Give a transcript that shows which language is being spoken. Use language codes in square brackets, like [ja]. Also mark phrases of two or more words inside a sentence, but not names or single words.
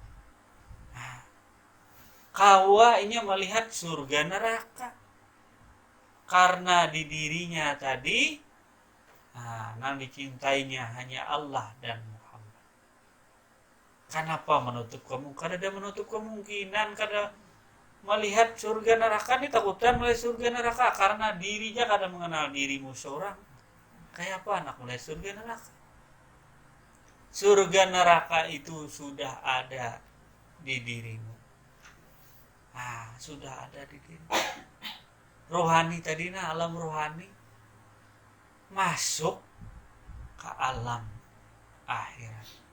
[id] Kawa ini melihat surga neraka karena di dirinya tadi nang dicintainya hanya Allah dan Muhammad. Kenapa menutup kemungkinan? Kada menutup kemungkinan kada melihat surga neraka. Ini takutan melihat surga neraka karena dirinya kada mengenal dirimu seorang. Kayak apa anak melihat surga neraka? Surga neraka itu sudah ada di dirimu. Sudah ada di dirimu. Rohani tadi alam rohani masuk ke alam akhirat.